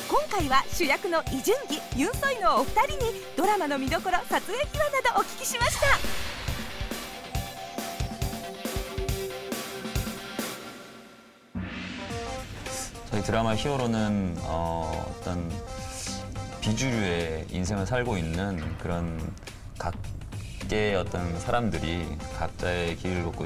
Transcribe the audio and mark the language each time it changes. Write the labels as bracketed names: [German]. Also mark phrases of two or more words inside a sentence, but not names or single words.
[Japanese] 回は主役のイ・ジュンギ、ユン・ソイのお二人にドラマの見どころ、撮影秘話などお聞きしました。 [Korean] 저희 드라마 히어로는 어떤 비주류의 인생을 살고 있는 그런 각계의 어떤 사람들이, 각자의 길을 걷고